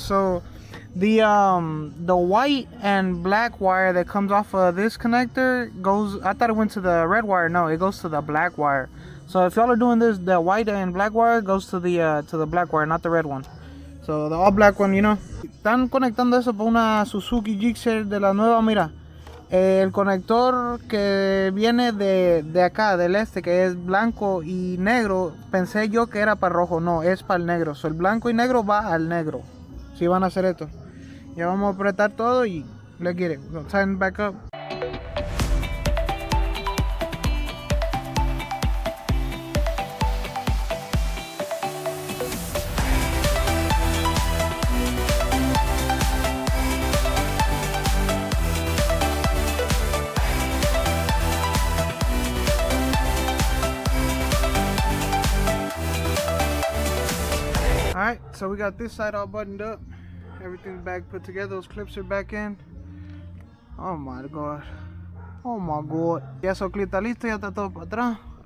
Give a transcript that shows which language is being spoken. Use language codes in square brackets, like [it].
[en] So the white and black wire that comes off of this connector goes, I thought it went to the red wire. No, it goes to the black wire. So if y'all are doing this, the white and black wire goes to the black wire, not the red one. So the all black one, you know. [es] Están conectando eso por una Suzuki GSXR de la nueva, mira. El conector que viene de acá, del este, que es blanco y negro, pensé yo que era para rojo. No, es para el negro. So, el blanco y negro va al negro. Si van a hacer esto. Ya vamos a apretar todo y [en] let's get it. We're gonna tighten back up. Alright, so we got this side all buttoned up. Everything's back put together. Those clips are back in. Oh my god. Oh my god. [es] Ya eso clip está listo, ya está todo para atrás.